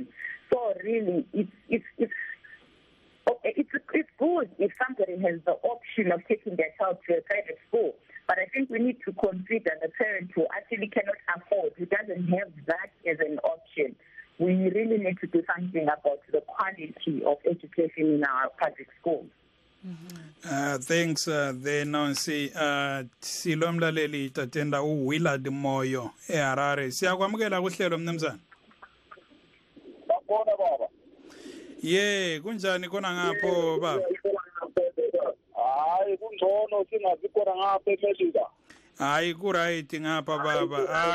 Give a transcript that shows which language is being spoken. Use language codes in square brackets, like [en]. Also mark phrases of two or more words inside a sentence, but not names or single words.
[en] So really, it's good if somebody has the option of taking their child to a private school. But I think we need to consider the parent who actually cannot afford, who doesn't have that as an option. We really need to do something about the quality of education in our public schools. Thanks there Nancy. [nd] Silomlaleli tatenda uWillard Moyo eHarare. Siyakwamukela kuhlelo mnumzana. Babona baba. Kunjani kona ngapho baba? Hayi kungcono singazi khona ngapha eMelika. Hayi ku right ngapha baba.